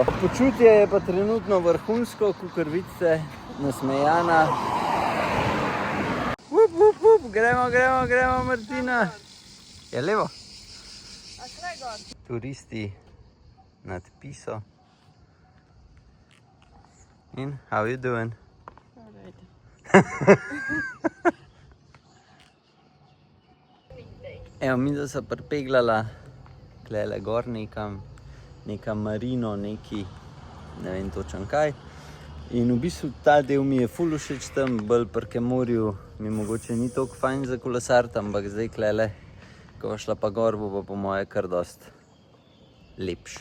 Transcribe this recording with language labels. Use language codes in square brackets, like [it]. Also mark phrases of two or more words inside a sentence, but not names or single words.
[sl] Počutje je pa trenutno vrhunsko, kakor vidite, nasmejana. Gremo Martina. Je levo? Turisti nad Piso. [en] In how you doing? [sl] Evo, mi da se pripeglala klele gor nekam, neka marino, neki, ne vem točen kaj. In v bistvu ta del mi je ful všeč tam, bolj pri Kemorju mi mogoče ni toliko fajn za kolesariti, ampak zdaj klele, ko bo šla pa gor, bo pa po moje kar dost lepš.